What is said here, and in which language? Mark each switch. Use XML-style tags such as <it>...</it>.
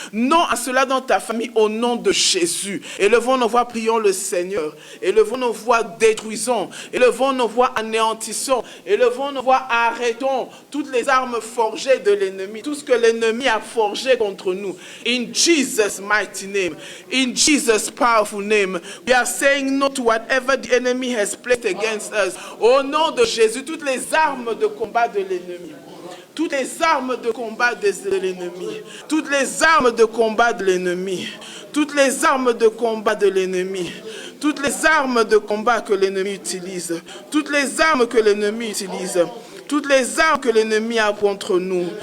<fr>Non à cela dans ta famille au nom de Jésus. Élevons nos voix, prions le Seigneur. Élevons nos voix, détruisons. Élevons nos voix, anéantissons. Élevons nos voix, arrêtons toutes les armes forgées de l'ennemi. Tout ce que l'ennemi a forgé contre nous.</fr> <en>In Jesus' mighty name. In Jesus' powerful name. We are saying no to whatever the enemy has placed against us.</en> <fr>Au nom de Jésus, toutes les armes de combat de l'ennemi. Toutes les armes de combat de l'ennemi. Toutes les armes de combat de l'ennemi. Toutes les armes de combat de l'ennemi. Toutes les armes de combat que l'ennemi utilise. Toutes les armes que l'ennemi utilise. Toutes les armes que l'ennemi a contre nous.</fr>